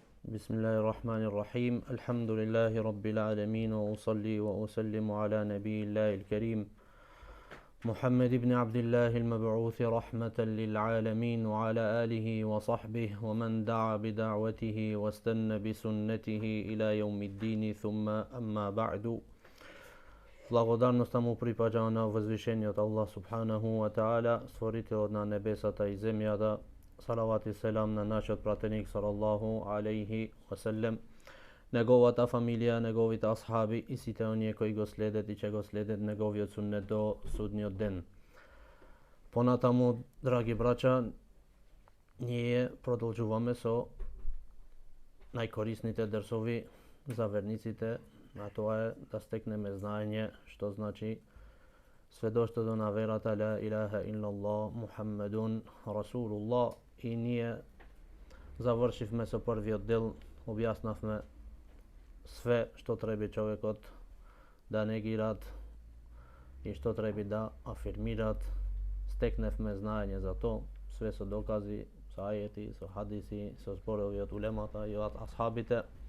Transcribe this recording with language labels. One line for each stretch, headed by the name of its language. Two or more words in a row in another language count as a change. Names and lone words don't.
Arabic: بسم الله الرحمن الرحيم الحمد لله رب العالمين وأصلي وأسلم على نبي الله الكريم محمد بن عبد الله المبعوث رحمة للعالمين وعلى آله وصحبه ومن دعا بدعوته واستنى بسنته إلى يوم الدين ثم أما بعد.
Macedonian: Благодарност му припаѓа на возвишениот Allah
Arabic: سبحانه وتعالى,
Macedonian: stvorителот на небесата и земјата. Салават и селам на нашиот пратеник
Arabic: صلى الله عليه وسلم,
Macedonian: неговата фамилија, неговите асхаби и сите оние кои го следат и ќе го следат неговиот суннет до судниот ден. Понатаму, драги браќа, ние продолжуваме со најкорисните дерсови за верниците, а тоа е да стекнеме знаење што значи сведоштвото на верата
Arabic: لا إله إلا الله محمد رسول الله.
Macedonian: И ние завршивме со првиот дел, објаснавме све што треба човекот да негират и што треба да афирмират. Стекневме знаење за тоа, све со докази, со ајети, со хадиси, со зборови од улемата и од асхабите.